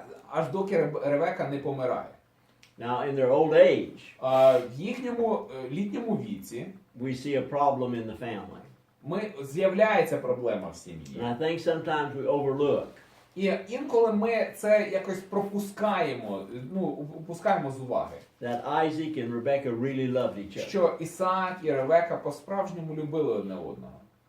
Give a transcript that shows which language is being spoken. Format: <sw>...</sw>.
<uk>аж доки Ревека не помирає.</uk> <en>Now, in their old age,</en> <uk>В їхньому літньому віці</uk> <en>we see a problem in the family.</en> <uk>З'являється проблема в сім'ї.</uk> <en>And I think sometimes we overlook</en> <uk>І інколи ми це якось пропускаємо, упускаємо з уваги.</uk> <en>that Isaac and Rebecca really loved each other.</en> <uk>Що Ісаак і Ревека по-справжньому любили одне одного.</uk>